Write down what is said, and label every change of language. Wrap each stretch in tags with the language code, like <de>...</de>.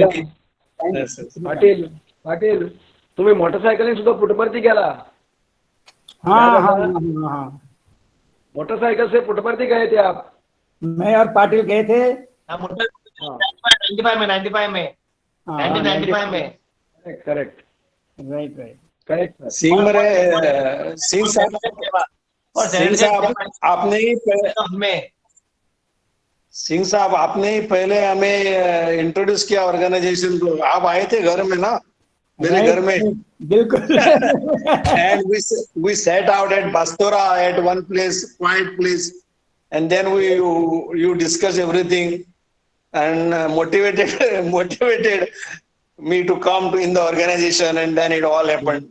<mr>पाटील तुम्ही मोटरसायकलिंग सुद्धा पुटपर्ती गेला.</mr> <hi>हाँ. मोटरसाइकिल से पुटपर्ती गए थे आप? मैं और पाटिल गए थे. 95 में.</hi> <en>Correct. Right.</en> <hi>सिंह साहब आपने ही पहले हमें इंट्रोड्यूस किया ऑर्गेनाइजेशन को. आप आए थे घर में ना, मेरे घर में. बिल्कुल.</hi> <en>And we sat out at Bastora at one place, quiet place, and then you discuss everything. and motivated me to come to in the organization, and then it all happened.</en>